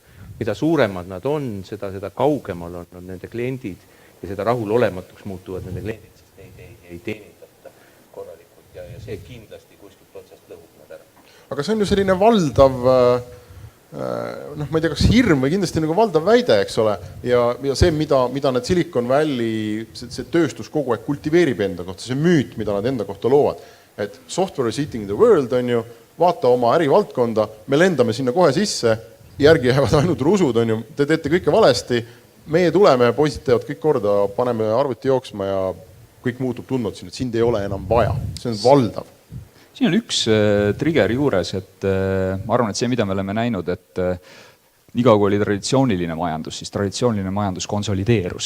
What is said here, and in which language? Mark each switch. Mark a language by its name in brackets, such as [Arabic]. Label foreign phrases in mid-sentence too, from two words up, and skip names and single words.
[Estonian] Mida suuremad nad on, seda kaugemal on nende kliendid ja seda rahulolematuks muutuvad nende kliendid, sest neid ei teenindata korralikult ja see kindlasti kuskilt otsast lõhub nad ära. Aga see on ju selline valdav, ma ei tea, kas hirm või kindlasti nagu valdav väide, eks ole, ja see, mida need Silicon Valley, see tööstus kogu aeg kultiveerib enda kohta, see müüt, mida nad enda kohta loovad, et [English] software is eating the world, [Estonian] on ju, vaata oma ärivaldkonda, me lendame sinna kohe sisse, järgi jäävad ainult rusud, on ju, te teete kõike valesti, meie tuleme, poisid teevad kõik korda, paneme arvuti jooksma ja kõik muutub tundnud siin, et sind ei ole enam vaja, see on valdav. Siin on üks trigger juures, et ma arvan, et see, mida me oleme näinud, et nii kaua kui oli traditsiooniline majandus, siis traditsiooniline majandus konsolideerus.